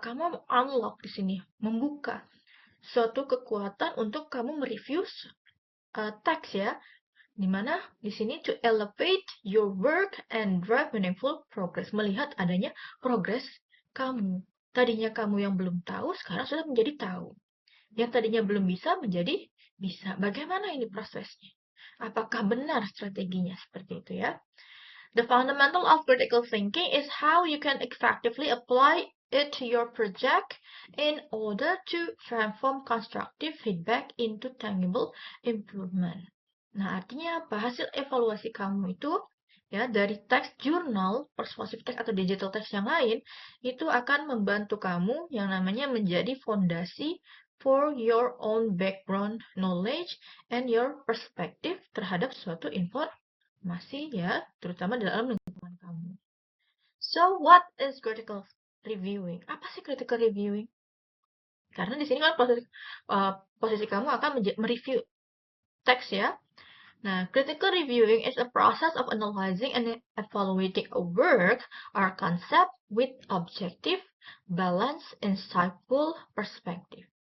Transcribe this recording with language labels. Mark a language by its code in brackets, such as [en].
[id] Kamu unlock di sini, membuka suatu kekuatan untuk kamu mereview teks ya, dimana di sini [en] to elevate your work and drive meaningful progress. [id] Melihat adanya progress kamu. Tadinya kamu yang belum tahu, sekarang sudah menjadi tahu. Yang tadinya belum bisa menjadi bisa. Bagaimana ini prosesnya? Apakah benar strateginya seperti itu ya? [en] The fundamental of critical thinking is how you can effectively apply it to your project in order to transform constructive feedback into tangible improvement. [id] Nah, artinya apa? Hasil evaluasi kamu itu ya dari teks jurnal, persuasive text atau digital text yang lain itu akan membantu kamu yang namanya menjadi fondasi [en] for your own background knowledge and your perspective [id] terhadap suatu informasi ya, terutama dalam lingkungan kamu. [en] So, what is critical reviewing? [id] Apa sih [en] critical reviewing? [id] Karena di sini kan posisi kamu akan mereview teks ya. [en] Nah, critical reviewing is a process of analyzing and evaluating a work or concept with objective, balanced, insightful perspective.